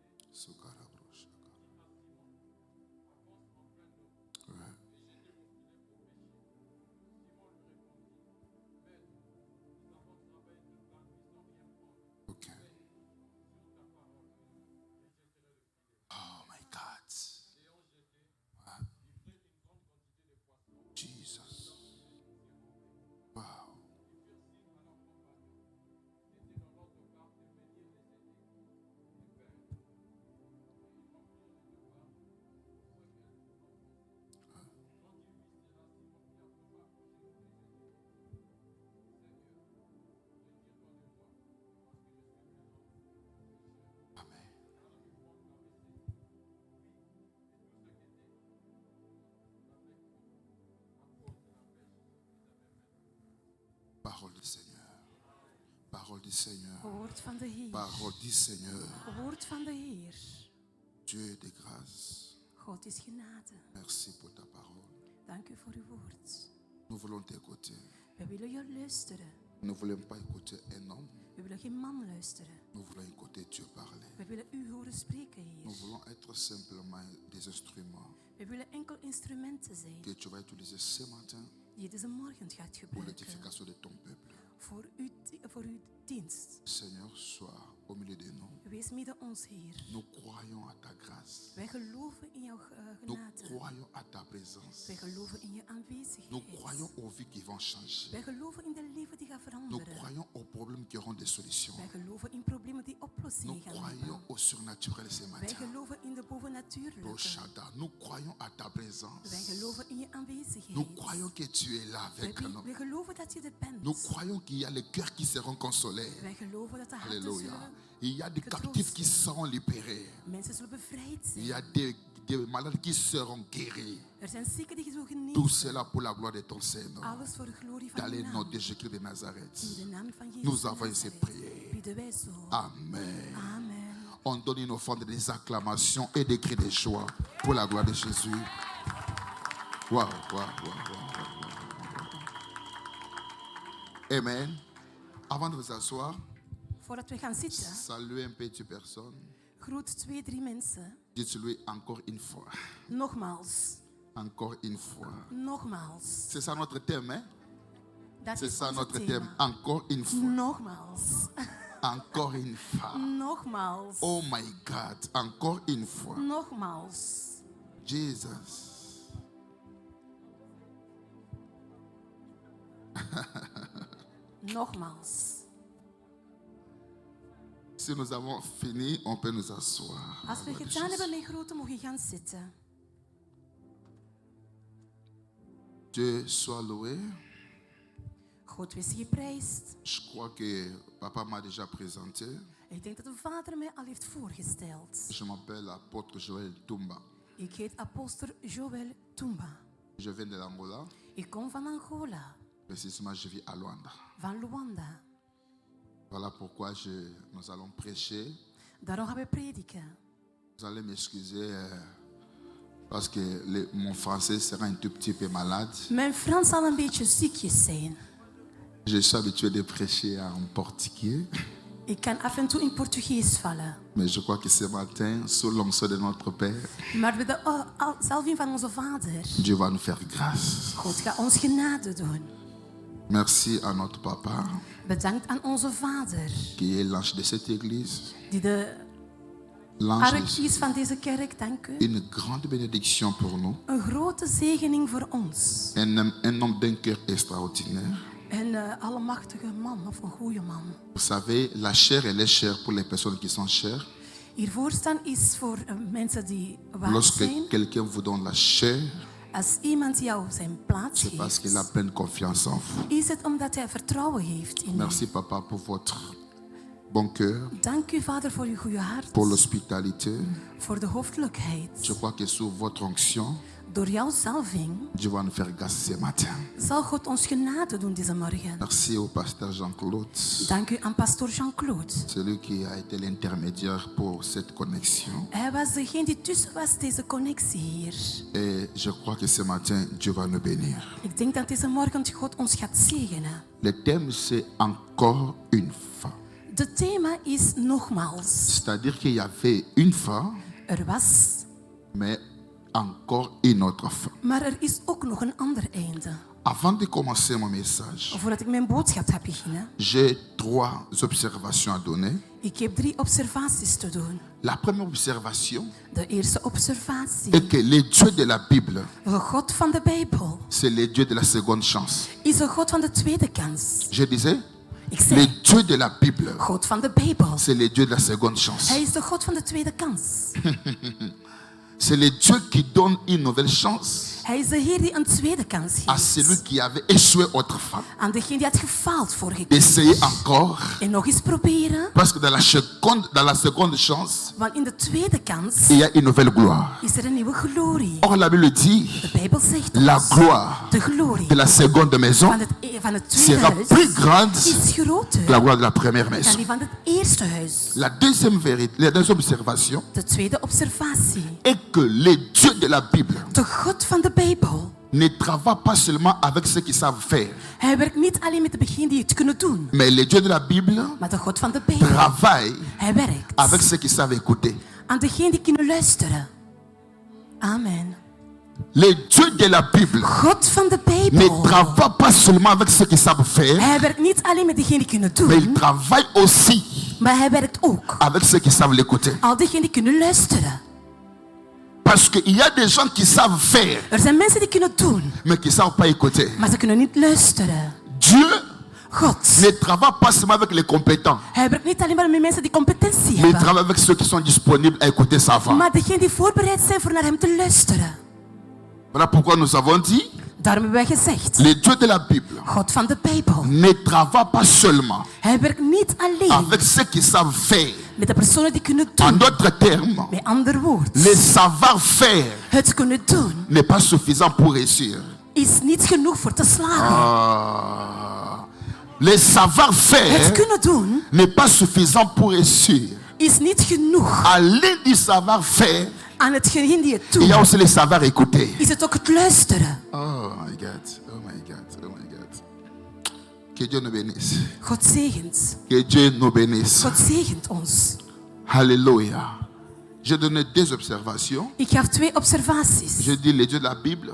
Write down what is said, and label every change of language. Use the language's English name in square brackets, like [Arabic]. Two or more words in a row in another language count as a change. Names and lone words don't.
[French] Sukarabro shaka. dit à Simon, avance en plein d'eau Ouais. et jetez vos filets pour pêcher. Simon lui répondit, Maître, nous avons travaillé toute la nuit sans rien prendre. Ok. Mais sur ta parole, je jetterai le filet. [English] Oh my God. [French] Ayant jeté, Ouais. il prit une grande quantité de poissons. Jesus. Wow. Ils firent signe à leurs compagnons qui étaient dans l'autre barque de venir les aider. Ils vinrent. Et ils remplirent les deux barques au ce qu'elles emportaient. Quand il vit cela, Simon Pierre tomba à genoux les aider. Seigneur, retire-toi de moi, parce que je suis un homme pécheur. Amen. Alors ils font laver ses pieds, lui et tous ceux qui étaient avec eux, à cause de la pêche qu'ils avaient faite. Parole du Seigneur. Parole du Seigneur. [Dutch] Woord van de Heer. [French] Parole du Seigneur. [Dutch] Woord van de Heer. [French] Dieu de grâce. [Dutch] God is genade. [French] Merci pour ta parole. [Dutch] Dank u voor uw woord. [French] Nous voulons t'écouter. [Dutch] We willen je luisteren. [French] Nous ne voulons pas écouter un homme. [Dutch] We willen geen man luisteren. [French] Nous voulons écouter Dieu parler. [Dutch] We willen u horen spreken, [French] Nous [Dutch] Heer. [French] voulons être simplement des instruments [Dutch] We willen enkel instrumenten zijn [French] que tu vas utiliser ce matin [Dutch] die je deze morgen gaat [French] pour [Dutch] gebruiken [French] l'édification de ton peuple. [Dutch] voor uw dienst. [French] Seigneur, sois au milieu de nous. [Dutch] Wees midden ons, Heer. [French] Nous croyons à ta grâce. [Dutch] Wij geloven in jouw [French] Nous [Dutch] genade. [French] croyons à ta présence. [Dutch] Wij geloven in je [French] Nous [Dutch] aanwezigheid. [French] croyons aux vies qui vont changer. [Dutch] Wij geloven in de leven die gaat [French] Nous [Dutch] veranderen. [French] croyons aux problèmes qui auront des solutions. [Dutch] Wij geloven in problemen die [French] Nous [Dutch] oplossingen gaan [French] croyons [Dutch] hebben. [French] au surnaturel ce [Dutch] Wij [French] matin. [Dutch] geloven in de bovennatuurlijke. Roshada, [French] nous croyons à ta [Dutch] Wij [French] présence. [Dutch] geloven in je [French] Nous [Dutch] aanwezigheid. [French] croyons que tu es là avec nous. [Dutch] Wij geloven dat je er bent. [French] Nous croyons qu'il y a les cœurs qui seront consolés. [Dutch] Wij geloven dat de harten [French] Alléluia. [Dutch] zullen, [French] Il y a des captifs qui seront libérés. [Dutch] mensen zullen bevrijd [French] Il y a [Dutch] zijn. [French] des malades qui seront guéris. [Dutch] Er zijn zieken die zullen [French] Tout [Dutch] genezen. [French] cela pour la gloire de ton Seigneur. [Dutch] Alles voor de glorie van [French] Dans [Dutch] je [French] le nom [Dutch] naam. [French] de Jésus de [Dutch] In [French] Nazareth. [Dutch] de naam van Jezus [French] Nous [Dutch] van [French] avons ainsi [Dutch] Nazareth [French] prié. [Dutch] bidden wij zo. [French] Amen. [Dutch] Amen. [French] On donne une offrande des acclamations et des cris de joie pour la gloire de Jésus. Waouh, waouh, waouh, waouh. Amen. Avant de vous asseoir, [Dutch] Voordat we gaan zitten, [French] saluez un peu de personnes. [Dutch] groet 2, 3 mensen. [French] Dites-lui encore une fois. [Dutch] Nogmaals. [French] Encore une fois. [Dutch] Nogmaals. [French] C'est ça notre thème, hein? [Dutch] Dat [French] C'est [Dutch] is [French] ça [Dutch] ons [French] notre [Dutch] thema. [French] thème. Encore une fois. [Dutch] Nogmaals. [French] Encore une fois. [Dutch] Nogmaals. [English] Oh my God. [French] Encore une fois. [Dutch] Nogmaals. Jesus. Nogmaals. [French] Si nous avons fini, on peut nous asseoir. [Dutch] Als we gedaan hebben met groeten, mogen je gaan zitten. [French] Dieu soit loué. [Dutch] God wees geprijsd. [French] Je crois que papa m'a déjà présenté. [Dutch] Ik denk dat de Vader mij al heeft voorgesteld. [French] Je m'appelle apôtre Joël Tumba. [Dutch] Ik heet apostel Joël Tumba. [French] Je viens de l'Angola. [Dutch] Ik kom van Angola, [French] Précisément, je vis à Luanda. [Dutch] van Luanda. [French] Voilà pourquoi nous allons prêcher. [Dutch] Daarom gaan we prediken. [French] Vous allez m'excuser parce que mon français sera un tout petit peu malade. [Dutch] Mijn Frans zal een beetje ziekjes zijn. [French] Je suis habitué de prêcher en portugais. [Dutch] Ik kan af en toe in Portugees vallen. [French] Mais je crois que ce matin, sous l'onction de notre Père, [Dutch] Maar met de zalving van onze Vader, [French] Dieu va nous faire grâce. [Dutch] God gaat ons genade doen. [French] Merci à notre papa, [Dutch] Bedankt aan onze Vader, [French] qui est l'ange de cette église. [Dutch] die de [French] L'ange [Dutch] ark is van deze kerk. Dank u. [French] une grande bénédiction pour nous. [Dutch] Een grote zegening voor ons. [French] Un homme d'un cœur extraordinaire. [Dutch] Een allemachtige man of een goede man. [French] Vous savez, la chair, elle est chère pour les personnes qui sont chères. [Dutch] Hiervoor staan is voor mensen die waard [French] Lorsque [Dutch] zijn. [French] quelqu'un vous donne la chair, [Dutch] Als iemand jou zijn plaats [French] c'est parce qu'il a [Dutch] geeft, [French] pleine confiance en vous. [Dutch] is het omdat hij vertrouwen heeft in [French] Merci [Dutch] u. [French] papa pour votre bon cœur, [Dutch] Dank u, Vader, voor uw goede hart, [French] pour l'hospitalité. [Dutch] voor de hoffelijkheid. [French] Je crois que sous votre onction, [Dutch] Door jouw zalving [French] Dieu va nous faire grâce ce matin. [Dutch] zal God ons genade doen deze morgen. [French] Merci au pasteur Jean-Claude, [Dutch] Dank u aan pastoor Jean-Claude. [French] celui qui a été l'intermédiaire pour cette connexion. [Dutch] Hij was degene die tussen was, deze connectie hier. [French] Et je crois que ce matin, Dieu va nous bénir. [Dutch] Ik denk dat deze morgen God ons gaat zegenen. [French] Le thème, c'est encore une fois. [Dutch] Het thema is nogmaals. [French] C'est-à-dire qu'il y avait une fois, [Dutch] Er was, [French] mais encore une autre fois. [Dutch] maar er is ook nog een ander einde. [French] Avant de commencer mon message, [Dutch] Voordat ik mijn boodschap ga beginnen, [French] j'ai 3 observations à donner. [Dutch] ik heb 3 observaties te doen. [French] La première observation [Dutch] De eerste observatie. [French] est que le Dieu de la Bible, [Dutch] De God van de Bijbel [French] c'est le Dieu de la seconde chance. [Dutch] is de God van de tweede kans. [French] Je disais, [Dutch] Ik [French] le [Dutch] zeg, [French] Dieu de la Bible, [Dutch] God van de Bijbel. [French] c'est le Dieu de la seconde chance. [Dutch] Hij is de God van de tweede kans. [French] C'est le Dieu qui donne une nouvelle chance [Dutch] Hij is de Heer die een tweede kans [French] à celui [Dutch] geeft. [French] qui avait échoué autrefois. [Dutch] Aan degene die had gefaald vorige keer. [French] Essayez encore, [Dutch] En nog eens proberen. [French] parce que dans la seconde chance, [Dutch] Want in de tweede kans [French] il y a une nouvelle gloire. [Dutch] is er een nieuwe glorie. [French] Or, la Bible dit, [Dutch] De Bijbel zegt [French] la [Dutch] ons, [French] gloire [Dutch] de glorie [French] de la seconde maison [Dutch] van het tweede [French] sera [Dutch] huis [French] plus grande [Dutch] is [French] que la [Dutch] groter [French] gloire de la première [Dutch] dan [French] maison. [Dutch] die van het eerste huis. [French] La deuxième vérité, la deuxième observation [Dutch] De tweede observatie. [French] est que le Dieu de la Bible [Dutch] De God van de Bijbel. [French] ne travaille pas seulement avec ceux qui savent faire, [Dutch] Hij werkt niet alleen met de begin die het kunnen doen. [French] mais le Dieu de la Bible [Dutch] Maar de God van de Bijbel. [French] travaille [Dutch] Hij werkt [French] avec ceux qui savent écouter. [Dutch] aan degene die kunnen luisteren. Amen. [French] Le Dieu de la Bible [Dutch] God van de [French] ne [Dutch] Bijbel. [French] travaille pas seulement avec ceux qui savent faire, [Dutch] Hij werkt niet alleen met degene die kunnen [French] mais il [Dutch] doen. [French] travaille aussi [Dutch] Maar hij werkt ook [French] avec ceux qui savent l'écouter. [Dutch] al degene die kunnen luisteren. [French] Parce qu'il y a des gens qui savent faire, [Dutch] Er zijn mensen die kunnen doen. [French] mais qui ne savent pas écouter. [Dutch] Maar ze kunnen niet luisteren. [French] Dieu [Dutch] God. [French] ne travaille pas seulement avec les compétents, [Dutch] Hij werkt niet alleen maar met mensen die competentie [French] mais il [Dutch] hebben. [French] travaille avec ceux qui sont disponibles à écouter sa voix. [Dutch] Maar degene die voorbereid zijn voor naar hem te luisteren. [French] Voilà pourquoi nous avons dit, [Dutch] Daarom hebben wij gezegd. [French] le Dieu de la Bible [Dutch] God van de Bijbel. [French] ne travaille pas seulement [Dutch] Hij werkt niet alleen [French] avec ceux qui savent faire. [Dutch] met de personen die kunnen [French] En [Dutch] doen. [French] d'autres termes, [Dutch] Met ander woord. [French] le savoir-faire [Dutch] Het kunnen doen [French] n'est pas suffisant pour réussir. [Dutch] is niet genoeg voor te slagen. [French] Le [Dutch] Het [French] savoir-faire [Dutch] kunnen doen [French] n'est pas suffisant pour réussir. [Dutch] is niet genoeg. [French] À du savoir-faire, [Dutch] Aan hetgeen die het [French] il y a [Dutch] doet, [French] aussi le savoir-écouter. [Dutch] is het ook het luisteren. [English] Oh my God, oh my God, oh my God. [French] Que Dieu nous bénisse. [Dutch] God zegent. [French] Que Dieu nous bénisse. [Dutch] God zegent ons. [French] Alléluia. J'ai donné 2 observations. [Dutch] Ik gaf 2 observaties. [French] Je dis le Dieu de la Bible,